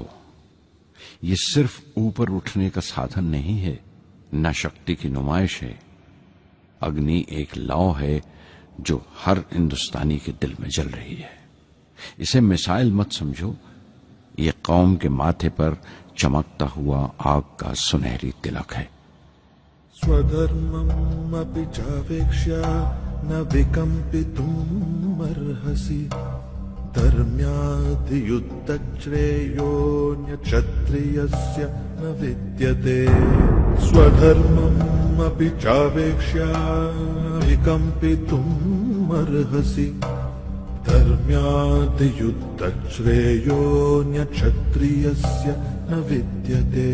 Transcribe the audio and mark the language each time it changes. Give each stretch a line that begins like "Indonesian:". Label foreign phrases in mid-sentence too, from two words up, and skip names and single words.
Urdu: یہ صرف اوپر اٹھنے کا سادھن نہیں ہے، نہ شکتی کی نمائش ہے. اگنی ایک لو ہے جو ہر ہندوستانی کے دل میں جل رہی ہے. اسے مثال مت سمجھو، یہ قوم کے ماتھے پر چمکتا ہوا آگ کا سنہری تلک ہے.
Sanskrit: स्वधर्मम् अपि चावेक्ष्य न विकम्पितुम् अर्हसि धर्म्याद्युद्धश्रेयोऽन्यक्षत्रियस्य न विद्यते. स्वधर्मम् अपि चावेक्ष्य विकम्पितुम् अर्हसि धर्म्याद्युद्धश्रेयोऽन्यक्षत्रियस्य न विद्यते.